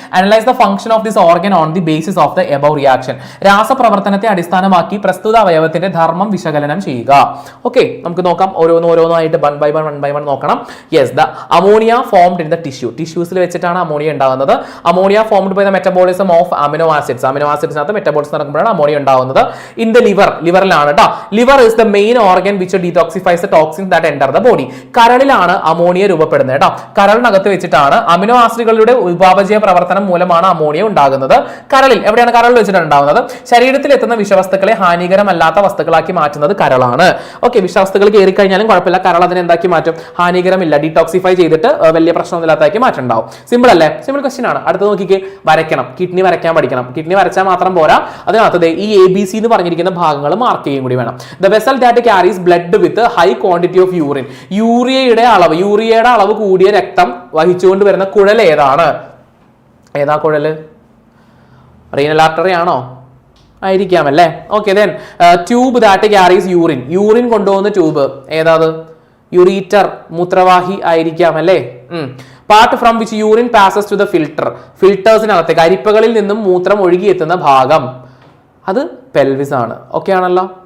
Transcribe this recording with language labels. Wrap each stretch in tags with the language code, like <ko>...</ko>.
<en>Analyse the function of this organ on the basis of the above reaction.</en> <ml>രാസപ്രവർത്തനത്തെ അടിസ്ഥാനമാക്കി പ്രസ്തുത അവയവത്തിന്റെ ധർമ്മം വിശകലനം ചെയ്യുക. ഓക്കെ, നമുക്ക് നോക്കാം, ഓരോന്നായിട്ട് വൺ ബൈ വൺ നോക്കണം. Yes,</ml> <en>the ammonia formed in the</en> <ml>ടിഷ്യൂസിൽ വെച്ചിട്ടാണ് അമോണിയ ഉണ്ടാകുന്നത്.</ml> <en>ammonia formed by the metabolism of</en> <ml>amino ആസിഡ്സിനകത്ത് metabolism നടക്കുമ്പോഴാണ് ammonia ഉണ്ടാകുന്നത്. ഇൻ ദ ലിവറിലാണ് കേട്ടോ.</ml> <en>Liver is the main organ which detoxifies the toxins that enter the body.</en> <ml>കരളിലാണ് ammonia രൂപപ്പെടുന്നത് കേട്ടോ. കരളിനകത്ത് വെച്ചിട്ടാണ് amino ആസിഡുകളുടെ ഉപാപചയ പ്രവർത്തനം മൂലമാണ് അമോണിയ ഉണ്ടാകുന്നത്. എവിടെയാണ് കരളിൽ വെച്ചിട്ടാണ് ഉണ്ടാകുന്നത്? ശരീരത്തിൽ എത്തുന്ന വിഷവസ്തുക്കളെ ഹാനികരമല്ലാത്ത വസ്തുക്കളാക്കി മാറ്റുന്നത് കരളാണ്. ഓക്കെ, വിഷവസ്തുക്കൾ കയറി കഴിഞ്ഞാലും കുഴപ്പമില്ല, കരൾ അതിനെ എന്താക്കി മാറ്റും? ഹാനികരമില്ല, ഡീടോക്സിഫൈ ചെയ്തിട്ട് വലിയ പ്രശ്നമൊന്നുമില്ലാത്താക്കി മാറ്റുണ്ടാവും. സിമ്പിൾ അല്ലേ? സിമ്പിൾ ക്വസ്റ്റ്യൻ ആണ്. അടുത്ത് നോക്കിക്കേ, വരയ്ക്കണം. കിഡ്നി വരയ്ക്കാൻ പഠിക്കണം. കിഡ്നി വരച്ചാൽ മാത്രം പോരാ, അതിനകത്ത് ഈ ABC എന്ന് പറഞ്ഞിരിക്കുന്ന ഭാഗങ്ങൾ മാർക്ക് ചെയ്യും കൂടി വേണം.</ml> <en>The vessel that carries blood with a high quantity of urine.</en> <ml>യൂറിയയുടെ അളവ് കൂടിയ രക്തം വഹിച്ചുകൊണ്ട് വരുന്ന കുഴൽ ഏതാണ്? ഏതാ കുഴല്? റീനൽ ആർട്ടറി ആണോ? ആയിരിക്കാം അല്ലേ. Okay, then</ml> <en>tube that carries urine</en> <ml>കൊണ്ടുപോകുന്ന ട്യൂബ് ഏതാത്? യുറീറ്റർ, മൂത്രവാഹി ആയിരിക്കാം അല്ലേ.</ml> <en>part from which urine passes to the</en> <ml>ഫിൽട്ടേഴ്സിനകത്തേക്ക്, അരിപ്പകളിൽ നിന്നും മൂത്രം ഒഴുകിയെത്തുന്ന ഭാഗം, അത് പെൽവിസ് ആണ്. ഓക്കെ ആണല്ലോ.</ml>